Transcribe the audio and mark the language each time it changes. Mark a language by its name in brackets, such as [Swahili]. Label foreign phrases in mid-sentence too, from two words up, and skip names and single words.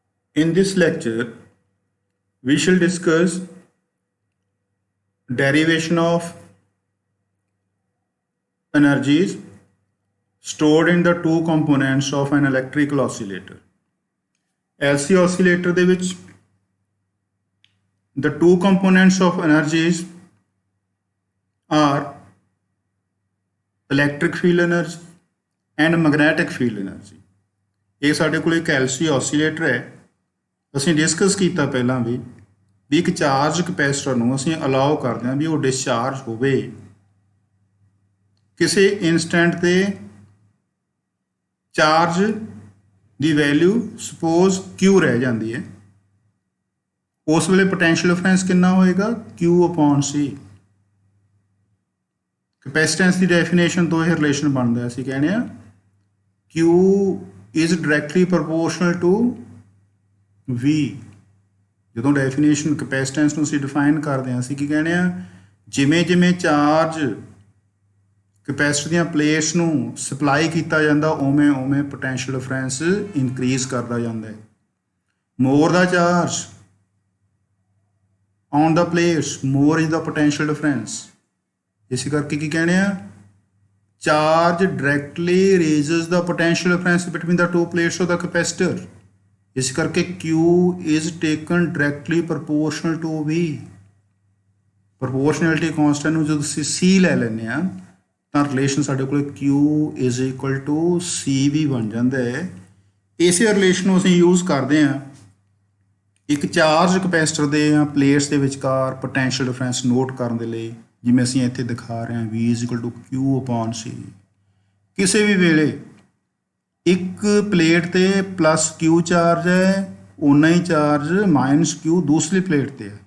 [English] In this lecture, we shall discuss derivation of energies stored in the two components of an electrical oscillator. LC oscillator [Punjabi] ਦੇ ਵਿੱਚ [English] the two components of energies are electric field energy and magnetic field energy. [Punjabi] ਇਹ ਸਾਡੇ ਕੋਲ ਇੱਕ [English] LC oscillator [Punjabi] ਹੈ। ਅਸੀਂ ਡਿਸਕਸ ਕੀਤਾ ਪਹਿਲਾਂ ਵੀ ਇੱਕ [English] charge capacitor [Punjabi] ਨੂੰ ਅਸੀਂ ਅਲਾਉ ਕਰਦੇ ਹਾਂ ਵੀ ਉਹ ਡਿਸਚਾਰਜ ਹੋਵੇ ਕਿਸੇ ਇਨਸਟੈਂਟ ਤੇ ਚਾਰਜ ਦੀ [English] value suppose [Punjabi] Q ਰਹਿ ਜਾਂਦੀ ਹੈ ਉਸ ਵੇਲੇ [English] potential difference [Punjabi] ਕਿੰਨਾ ਹੋਏਗਾ Q/C। ਕਪੈਸਿਟੈਂਸ ਦੀ ਡੈਫੀਨੇਸ਼ਨ ਤੋਂ ਇਹ ਰਿਲੇਸ਼ਨ ਬਣਦਾ ਅਸੀਂ ਕਹਿੰਦੇ ਆ [English] Q is directly proportional to V। [Punjabi] ਜਦੋਂ [English] definition capacitance [Punjabi] ਨੂੰ ਅਸੀਂ ਡਿਫਾਈਨ ਕਰਦੇ ਹਾਂ ਅਸੀਂ ਕੀ ਕਹਿੰਦੇ ਆ ਜਿਵੇਂ ਜਿਵੇਂ [English] charge capacitor [Punjabi] ਦੀਆਂ ਪਲੇਟਸ ਨੂੰ ਸਪਲਾਈ ਕੀਤਾ ਜਾਂਦਾ ਉਵੇਂ ਉਵੇਂ [English] potential difference increase [Punjabi] ਕਰਦਾ ਜਾਂਦਾ ਹੈ। [English] more the charge on the plates more is the potential difference. [Punjabi] ਇਸ ਕਰਕੇ ਕੀ ਕਹਿੰਦੇ ਆ [English] charge directly raises the potential difference between the two plates of the capacitor। [Punjabi] ਇਸ ਕਰਕੇ [English] Q is taken directly proportional to V। proportionality constant [Punjabi] ਨੂੰ ਜਦੋਂ ਅਸੀਂ C ਲੈ ਲੈਂਦੇ ਆ ਤਾਂ ਰਿਲੇਸ਼ਨ ਸਾਡੇ ਕੋਲ [English] Q is equal to CV [Punjabi] ਬਣ ਜਾਂਦਾ ਹੈ। ਇਸੇ ਰਿਲੇਸ਼ਨ ਨੂੰ ਅਸੀਂ ਯੂਜ਼ ਕਰਦੇ ਆ ਇੱਕ [English] charge capacitor [Punjabi] ਦੇ ਜਾਂ ਪਲੇਟਸ ਦੇ ਵਿਚਕਾਰ [English] potential difference note [Punjabi] ਕਰਨ ਦੇ ਲਈ ਜਿਵੇਂ ਅਸੀਂ ਇੱਥੇ ਦਿਖਾ ਰਹੇ ਹਾਂ V = Q/C। ਕਿਸੇ ਵੀ ਵੇਲੇ ਇੱਕ ਪਲੇਟ ਤੇ +Q ਚਾਰਜ ਹੈ ਉਨਾ ਹੀ ਚਾਰਜ -Q ਦੂਸਰੀ ਪਲੇਟ ਤੇ ਹੈ।